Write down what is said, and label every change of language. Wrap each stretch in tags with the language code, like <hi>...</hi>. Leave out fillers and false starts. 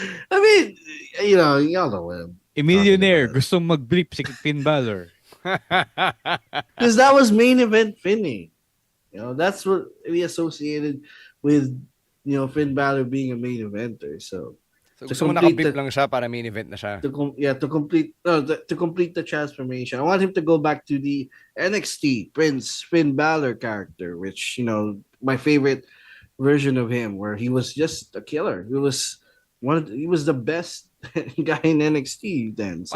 <en>I mean, y'all know him.</en> <tl>Millionaire, gustong mag-blip si Finn Balor.</tl> <en>Because that was main event Finny. That's what we associated with, Finn Balor being a main eventer. So</en> <tl>gusto mo nakablip lang siya para main event na siya.</tl> <en>To complete the transformation. I want him to go back to the NXT Prince Finn Balor character, which, my favorite version of him, where he was just a killer. He was the best guy in NXT then.</en>